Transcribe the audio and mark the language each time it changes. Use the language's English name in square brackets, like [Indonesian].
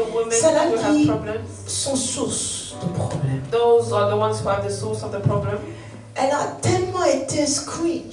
[French] Celles-là qui sont source de problème. [English] Those are the ones who are the source of the problem. [French] Elle a tellement été squeezed.